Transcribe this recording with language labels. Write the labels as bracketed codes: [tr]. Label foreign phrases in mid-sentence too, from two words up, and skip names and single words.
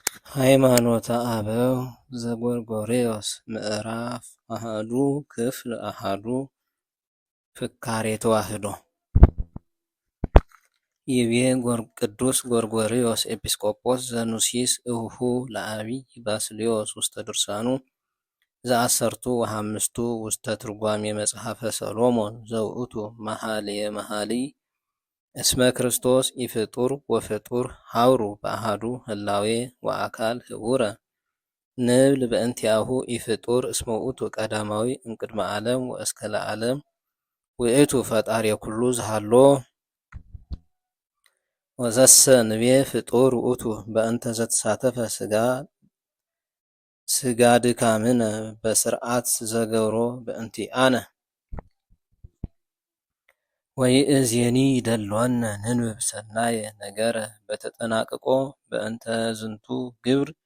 [gez] ሃይማኖተ አበው ዘጎርጎርዮስ ምዕራፍ አሐዱ ክፍል አሐዱ ፍካሬ ተዋሕዶ ይቤ ቅዱስ ጎርጎርዮስ ኤጲስቆጶስ ዘኑሲስ እሁሁ ለአቢይ ባስልዮስ ውስተ ድርሳኑ ዘአሰርቱ ወሐምስቱ ውስተ ትርጓሜ መጽሐፈ ሰሎሞን ዘውእቱ መኃልየ መኃልይ እስመ ክርስቶስ ኢፍጡር ወፍጡር ሀብሩ በአሐዱ ህላዌ ወአካል ህቡረ ንብል በእንቲአሁ ኢፍጡር እስመ ውእቱ ቀዳማዊ እምቅድመ ዓለም ወእስከ ለዓለም ውእቱ ፈጣሪ ኩሉ ዝሃሎ ወዘሰ ንቤ ፍጡር ውእቱ በእንተ ዘተሳተፈ ስጋ ድካምነ በስርዓት ዘገብሮ በእንቲአነ ወይእዜኒ ይደልወነ ንንብብ ሰናየ ነገረ በተጠናቅቆ በእንተ ዝንቱ ግብር